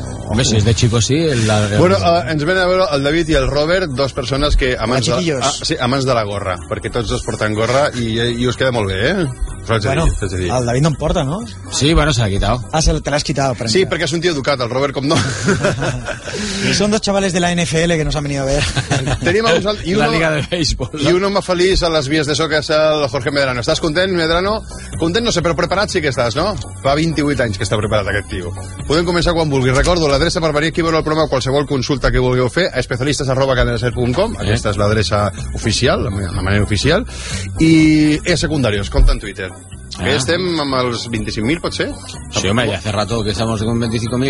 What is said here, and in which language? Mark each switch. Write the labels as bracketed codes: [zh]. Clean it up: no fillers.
[ca] Home, si és de Chico, sí. Ens ven a veure el David i el Robert, dos persones que amants de la gorra, perquè tots dos porten gorra i us queda molt bé, eh? Bueno, el David no em porta, no? Sí, bueno, se l'ha quitat. Ah, se l'has quitat. Sí, perquè és un tio educat, el Robert, com no. I són dos xavales de la NFL que [es] nos han venido a ver. [ca] Tenim a vosaltres... La Liga de Béisbol. I un home feliç a les vies de això, que és el Jorge Medrano. Estàs content, Medrano? Content no sé, però preparat sí que estàs, no? Fa 28 anys que està preparat aquest tio. Podem començar quan vulguis. Recordo l'adreça per venir aquí a veure el programa o qualsevol consulta que vulgueu fer a especialistes@canalaser.com. Aquesta és l'adreça oficial, la manera oficial. I és secundàries, compte en Twitter. Ah. Estem amb els 25.000, pot ser? [es] Sí, home, ja hace rato que estamos con 25.000.